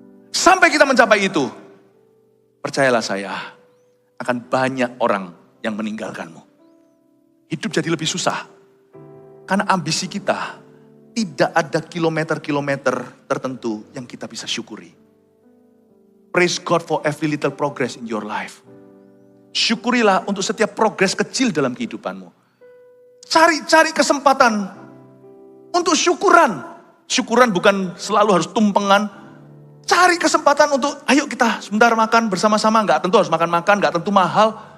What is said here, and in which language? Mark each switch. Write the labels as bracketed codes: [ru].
[id] Sampai kita mencapai itu, percayalah saya, akan banyak orang yang meninggalkanmu. Hidup jadi lebih susah. Karena ambisi kita, tidak ada kilometer-kilometer tertentu yang kita bisa syukuri. [en] Praise God for every little progress in your life. [id] Syukurilah untuk setiap progres kecil dalam kehidupanmu. Cari kesempatan untuk syukuran. Syukuran bukan selalu harus tumpengan. Cari kesempatan untuk, ayo kita sebentar makan bersama-sama. Gak tentu harus makan-makan, gak tentu mahal.